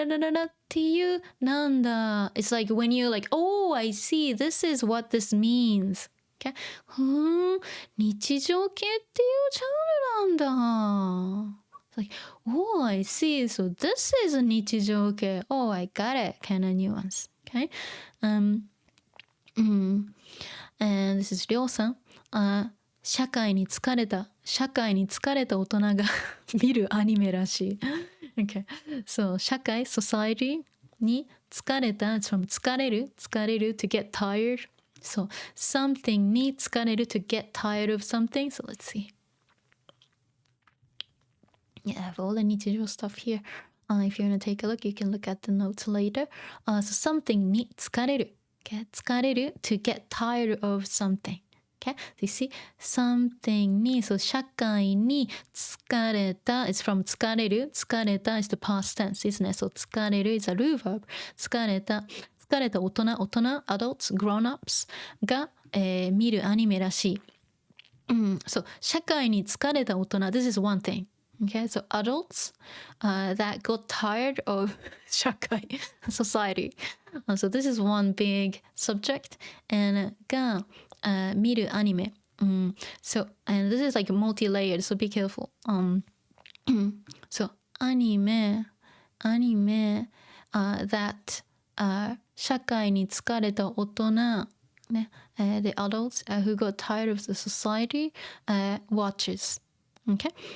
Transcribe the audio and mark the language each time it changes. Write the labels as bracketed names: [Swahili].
[English] なっていうなんだ it's like when you like oh I see this is what this means okay [Japanese] 日常系っていうジャンルなんだ [English] it's like oh I see so this is a 日常系 oh I got it kind of nuance okay and this is [Japanese] りょうさん社会に疲れた社会に疲れた大人が見るアニメらしい。 [English] Okay. So 社会 society に疲れた it's from 疲れる to get tired. So something に疲れる to get tired of something. So let's see. Yeah, I have all the 日常 stuff here. If you want to take a look, you can look at the notes later. So something に疲れる. Okay, 疲れる to get tired of something. Okay, so you see something に so [Japanese] 社会に疲れた [English] it's from 疲れる is the past tense ですね。 So 疲れる is a root verb 疲れた大人 adults grown-ups [Japanese] が、見るアニメらしい。 [English] So 社会に疲れた大人 this is one thing. Okay, so adults that got tired of 社会 society. So this is one big subject and [Japanese] が見るアニメ。 [English] So, and this is like multi-layered, so be careful. So, アニメ、that [Japanese] 社会に疲れた大人、 [English] ね、the adults who got tired of the society watches. Okay?